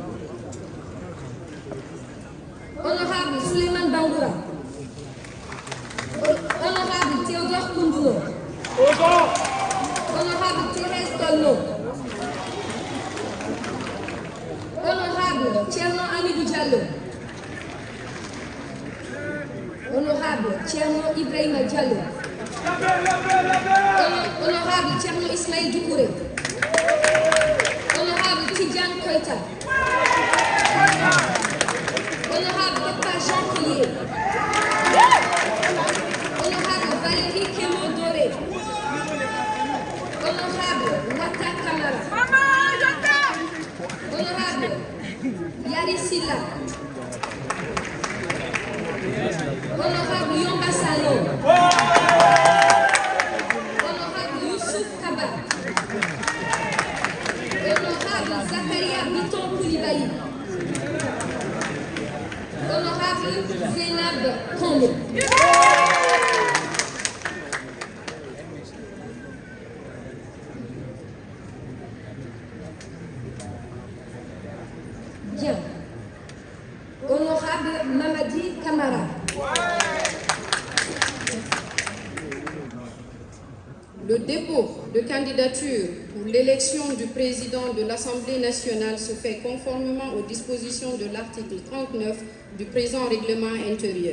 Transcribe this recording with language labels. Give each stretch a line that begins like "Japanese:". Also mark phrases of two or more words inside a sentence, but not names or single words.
French: Honorable Souleymane Bangoura. Honorable Théodore Koundoulo. Honorable Thérèse Tolno. Honorable Thierno Amidou Diallo. Honorable Thierno Ibrahima Diallo. Honorable Thierno Ismaïl Doukouré. Honorable Tidiane Koïta. Honorable Papa Jean Collier. Honorable Valérie Kemo Doré. Honorable Wata Kamara. Honorable Yari Silla. Honorable Yomba Salo. Honorable Youssouf Kaba. Honorable Zakaria Biton Koulibaly. Honorable Zénab Kombo. Bien. Honorable Mamadi Kamara. Le dépôt de candidature pour l'élection du président de l'Assemblée nationale se fait conformément aux dispositions de l'article 39 du présent règlement intérieur.